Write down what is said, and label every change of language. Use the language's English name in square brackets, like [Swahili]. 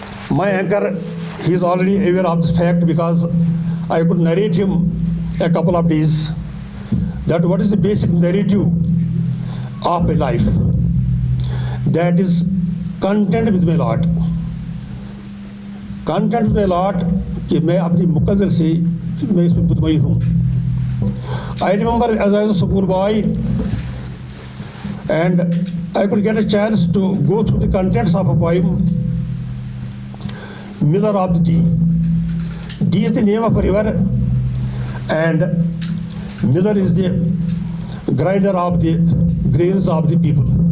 [English] My anchor, he is already aware of this fact, because I could narrate him a couple of days that what is the basic narrative of my life. That is content with my Lord. Content with my Lord [Urdu] کہ میں اپنی مقدر سے میں اس میں مطمئن ہوں. [English] I remember as I was a school boy and I could get a chance to go through the contents of a poem, Miller of the Dee. Dee is the name of a river, and Miller is the grinder of the grains of the people.